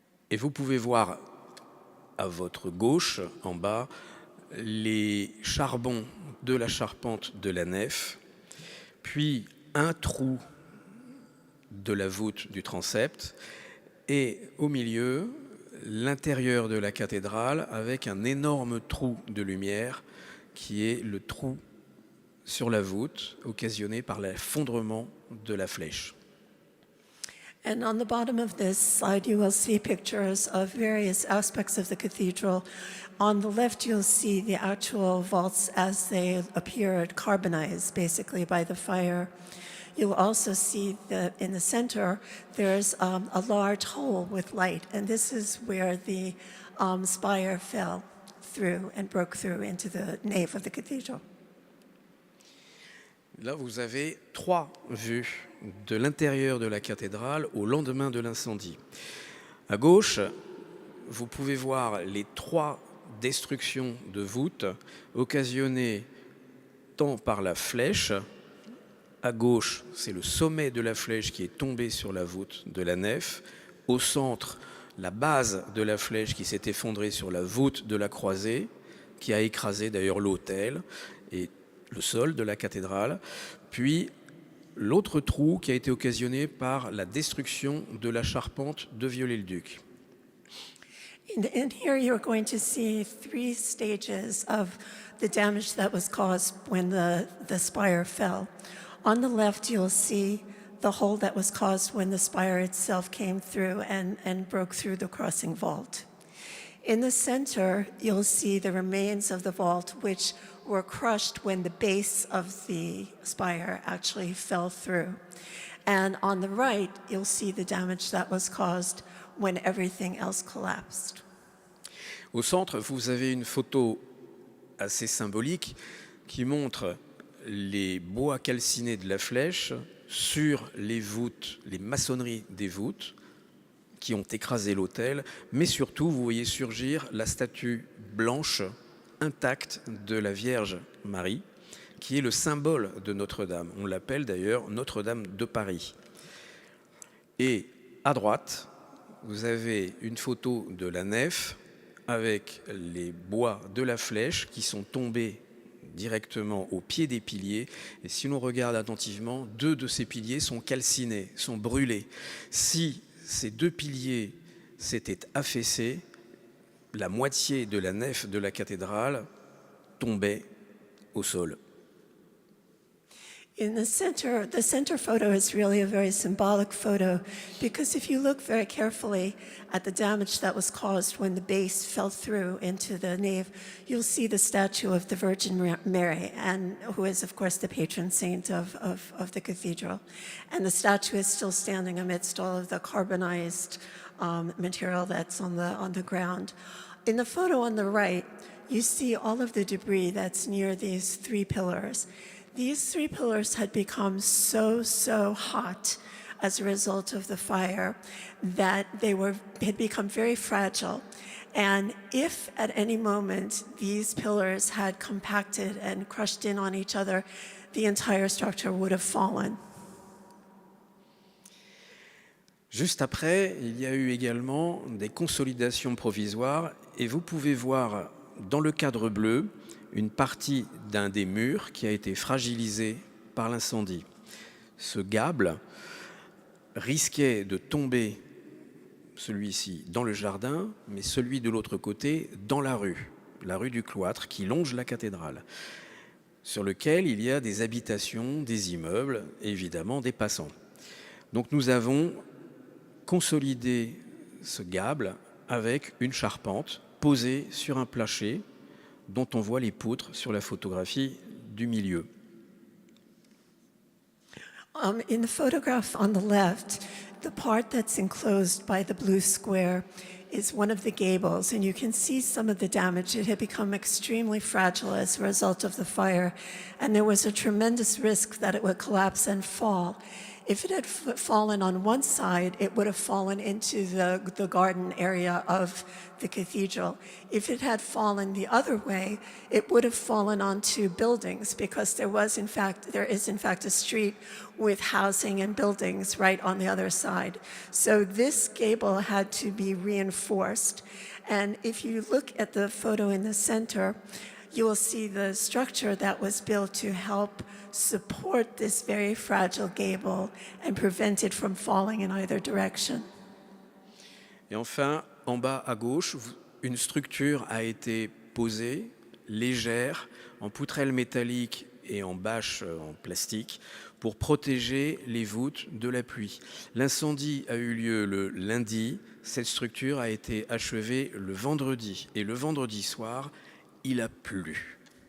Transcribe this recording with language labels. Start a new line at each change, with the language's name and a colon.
French: Et vous pouvez voir à votre gauche, en bas, les charbons de la charpente de la nef, puis un trou de la voûte du transept, et au milieu, l'intérieur de la cathédrale avec un énorme trou de lumière qui est le trou sur la voûte occasionné par l'effondrement de la flèche.
English: And on the bottom of this slide, you will see pictures of various aspects of the cathedral. On the left, you'll see the actual vaults as they appeared carbonized, basically, by the fire. You'll also see that in the center, there's a large hole with light, and this is where the spire fell through and broke through into the nave of the cathedral.
French: Là, vous avez 3 vues de l'intérieur de la cathédrale au lendemain de l'incendie. À gauche, vous pouvez voir les 3 destructions de voûtes occasionnées tant par la flèche. À gauche, c'est le sommet de la flèche qui est tombé sur la voûte de la nef. Au centre, la base de la flèche qui s'est effondrée sur la voûte de la croisée, qui a écrasé d'ailleurs l'autel et le sol de la cathédrale. Puis, l'autre trou qui a été occasionné par la destruction de la charpente de Viollet-le-Duc.
English: In here, you're going to see 3 stages of the damage that was caused when the spire fell. On the left, you'll see the hole that was caused when the spire itself came through and broke through the crossing vault. In the center, you'll see the remains of the vault, which were crushed when the base of the spire actually fell through. And on the right, you'll see the damage that was caused when everything else collapsed.
French: Au centre, vous avez une photo assez symbolique qui montre les bois calcinés de la flèche sur les voûtes, les maçonneries des voûtes qui ont écrasé l'autel, mais surtout, vous voyez surgir la statue blanche intacte de la Vierge Marie, qui est le symbole de Notre-Dame. On l'appelle d'ailleurs Notre-Dame de Paris. Et à droite, vous avez une photo de la nef avec les bois de la flèche qui sont tombés directement au pied des piliers. Et si l'on regarde attentivement, 2 de ces piliers sont calcinés, sont brûlés. Si ces 2 piliers s'étaient affaissés, la moitié de la nef de la cathédrale tombait au sol.
English: In the center photo is really a very symbolic photo because if you look very carefully at the damage that was caused when the base fell through into the nave, you'll see the statue of the Virgin Mary, and who is, of course, the patron saint of the cathedral. And the statue is still standing amidst all of the carbonized material that's on the ground. In the photo on the right, you see all of the debris that's near these 3 pillars. These 3 pillars had become so hot as a result of the fire that they had become very fragile. And if at any moment these pillars had compacted and crushed in on each other, the entire structure would have fallen.
French: Juste après, il y a eu également des consolidations provisoires et vous pouvez voir dans le cadre bleu une partie d'un des murs qui a été fragilisé par l'incendie. Ce gable risquait de tomber, celui-ci, dans le jardin, mais celui de l'autre côté, dans la rue du Cloître, qui longe la cathédrale, sur lequel il y a des habitations, des immeubles et évidemment des passants. Donc nous avons consolidé ce gable avec une charpente posée sur un plancher dont on voit les poutres sur la photographie du milieu.
English: In the photograph on the left, the part that's enclosed by the blue square is one of the gables, and you can see some of the damage. It had become extremely fragile as a result of the fire, and there was a tremendous risk that it would collapse and fall. If it had fallen on one side, it would have fallen into the garden area of the cathedral. If it had fallen the other way, it would have fallen onto buildings, because there is in fact a street with housing and buildings right on the other side. So this gable had to be reinforced. And if you look at the photo in the center, you will see the structure that was built to help support this very fragile gable and prevent it from falling in either direction.
French: Et enfin, en bas à gauche, une structure a été posée, légère, en poutrelle métallique et en bâche en plastique, pour protéger les voûtes de la pluie. L'incendie a eu lieu le lundi, cette structure a été achevée le vendredi, et le vendredi soir, il a plu.